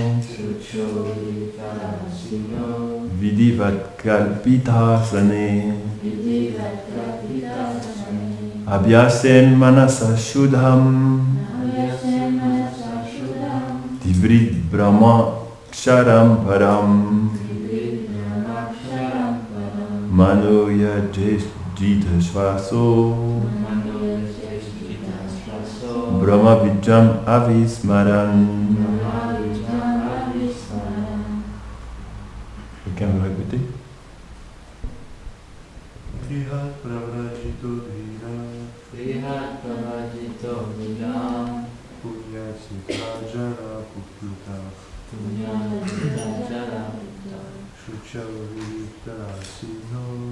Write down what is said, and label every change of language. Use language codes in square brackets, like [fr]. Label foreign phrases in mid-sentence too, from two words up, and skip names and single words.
[sa] Vidivat Kalpita Sane Abhyasen Manasa Shudham Tivrit Brahma Ksharam Param Manoya Jita Shvaso Brahma Vijam Avismaran. [fr] Quelqu'un veut répéter? [sa] Grihat Pravrajito Dhira Grihat Pravajito Vidam Punyasita Jara Pupluta Punyasita Jara Shuchavarita Asino